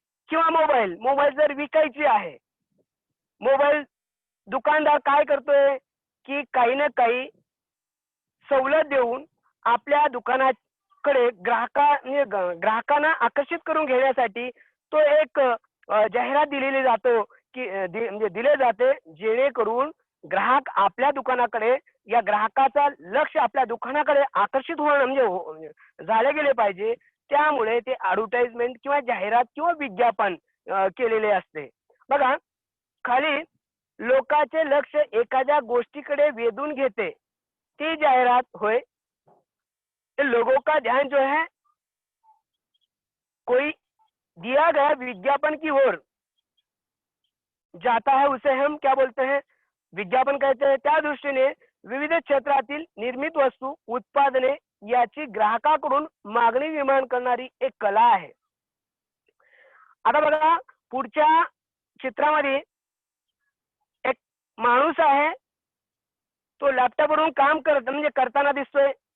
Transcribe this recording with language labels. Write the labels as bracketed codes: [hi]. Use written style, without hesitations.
[mr] किंवा मोबाईल जर विकायची आहे, मोबाईल दुकानदार काय करतोय की काही ना काही सवलत देऊन आपल्या दुकानाकडे ग्राहकांना आकर्षित करून घेण्यासाठी तो एक जाहिरात दिलेली जातो की म्हणजे दिले जाते, जेणेकरून ग्राहक आपल्या दुकानाकडे या ग्राहकाचा लक्ष आपल्या दुकानाकडे आकर्षित होणं म्हणजे झाले गेले पाहिजे। त्यामुळे ते ॲडव्हर्टाइजमेंट किंवा जाहिरात किंवा विज्ञापन केलेले असते। बघा खाली लोकांचे लक्ष एखाद्या गोष्टीकडे वेधून घेते ती जाहिरात होय। [hi] लोगों का ध्यान जो है कोई दिया गया विज्ञापन की ओर जाता है, उसे हम क्या बोलते हैं, विज्ञापन कहते हैं। [mr] त्या दृष्टीने विविध क्षेत्रातील निर्मित वस्तू उत्पादने याची ग्राहकाकडून मागणी निर्माण करणारी एक कला आहे। आता बघा पुढच्या चित्रामध्ये एक माणूस आहे, तो लॅपटॉपवरून काम करताना दिसतोय।